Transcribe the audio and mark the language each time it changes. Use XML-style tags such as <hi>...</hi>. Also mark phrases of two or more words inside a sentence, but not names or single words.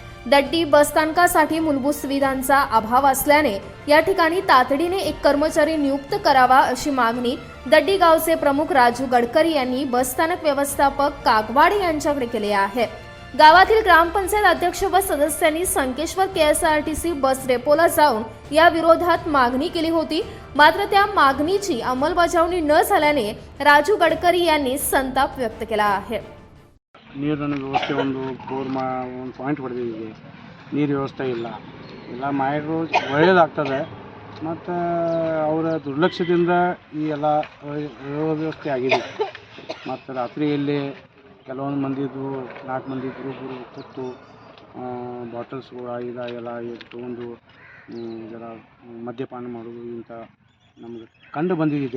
<mr>दड्डी बसस्थानकासाठी मूलभूत सुविधांचा अभाव असल्याने या ठिकाणी तातडीने एक कर्मचारी नियुक्त करावा अशी मागणी दड्डी गावचे प्रमुख राजू गडकरी यांनी बसस्थानक व्यवस्थापक कागवाडे यांच्याकडे केली आहे. गावातील ग्रामपंचायत अध्यक्ष व सदस्यांनी संकेश्वर KSRTC बस डेपोला जाऊन या विरोधात मागणी केली होती. मात्र त्या मागणीची अंमलबजावणी न झाल्याने राजू गडकरी यांनी संताप व्यक्त केला आहे.</mr> <kn>ನೀರಿನ ವ್ಯವಸ್ಥೆ ಒಂದು ಒಂದು ಪಾಯಿಂಟ್ ಹೊಡೆದಿದೆ, ನೀರು ವ್ಯವಸ್ಥೆ ಇಲ್ಲ, ಎಲ್ಲ ಮಾಡಿದ್ರು ಒಳ್ಳೆಯದಾಗ್ತದೆ. ಮತ್ತು ಅವರ ದುರ್ಲಕ್ಷ್ಯದಿಂದ ಈ ಎಲ್ಲ ಅವ್ಯವಸ್ಥೆ ಆಗಿದೆ. ಮತ್ತು ರಾತ್ರಿಯಲ್ಲಿ ಕೆಲವೊಂದು ಮಂದಿದು 4 ಮಂದಿ ಗ್ರೂಪ್ ಕೂತು ಬಾಟಲ್ಸ್ಗಳು ಎಲ್ಲ ತೊಗೊಂಡು ಜರ ಮದ್ಯಪಾನ ಮಾಡೋದು ಇಂಥ ನಮಗೆ ಕಂಡು ಬಂದಿದೆ.</kn>